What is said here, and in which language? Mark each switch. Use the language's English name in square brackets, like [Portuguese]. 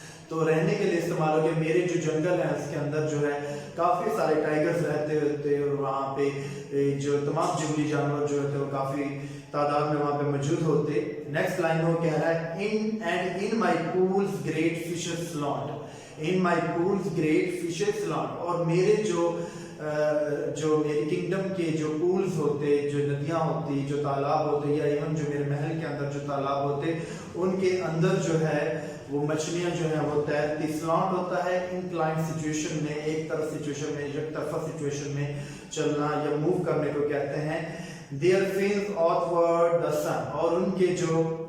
[Urdu] تو رہنے کے لیے استعمال ہو گیا. میرے جو جنگل ہیں اس کے اندر جو ہے کافی سارے ٹائیگرز رہتے ہوتے اور وہاں پہ جو تمام جنگلی جانور جو ہوتے وہ کافی تعداد میں وہاں پہ موجود ہوتے. نیکسٹ لائن وہ کہہ رہا ہے [English] in my pools great fishes slaunt. in my pools great fishes slaunt. [Urdu] اور میرے جو میری کنگڈم کے جو پولز ہوتے، جو ندیاں ہوتی، جو تالاب ہوتے، یا ایون جو میرے محل کے اندر جو تالاب ہوتے، ان کے اندر جو ہے وہ مچھلیاں جو ہیں وہ تیرتی. سلانٹ ہوتا ہے انکلائنڈ سچویشن میں، ایک طرف سچویشن میں، یک طرفہ سچویشن میں چلنا یا موو کرنے کو کہتے ہیں. [English] Their fins outward the sun. [Urdu] اور ان کے جو